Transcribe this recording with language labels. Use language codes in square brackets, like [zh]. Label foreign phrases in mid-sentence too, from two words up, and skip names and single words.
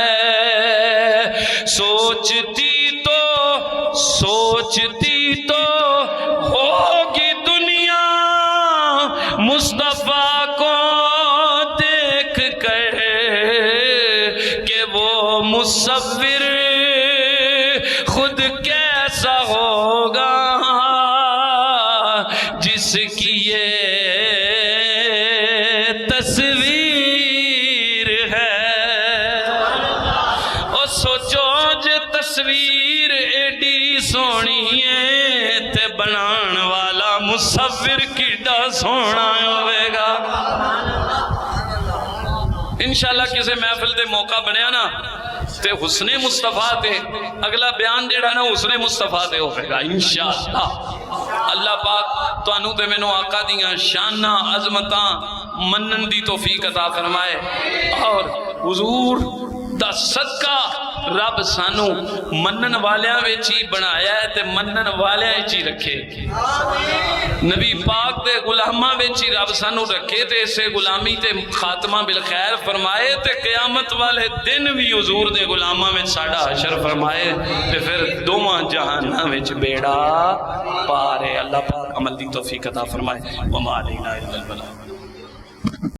[ur] سوچتی تو ہوگی دنیا مصطفیٰ کو دیکھ کر کہ وہ مصور خود کیسا ہوگا جس کی یہ [pa] تصویر ہے اور سوچو جو تصویر ایڈی سونی ہے تے بنان والا مصور کیڈا سونا ہوئے گا انشاءاللہ کسی محفل تے موقع بنیا نا تے حسن مصطفیٰ تے اگلا بیان جیڑا نا حسن مصطفیٰ تے ہوئے گا انشاءاللہ۔ اللہ پاک تو انہوں تے میں نو آقا دیاں شانہ عظمتاں منن دی توفیق عطا فرمائے، اور حضور دا صدقہ رب سانو منن والیاں ویچی بنایا ہے تے منن والیاں ویچی رکھے، نبی پاک دے غلامہ ویچی رب سانو رکھے تے اسے غلامی تے خاتمہ بالخیر فرمائے تے قیامت والے دن بھی حضور دے غلامہ میں ساڑا حشر فرمائے تے پھر دوماں جہانہ ویچ بیڑا پارے۔ اللہ پاک عمل دی توفیق عطا فرمائے۔ [ar] وما علینا الا البلاغ۔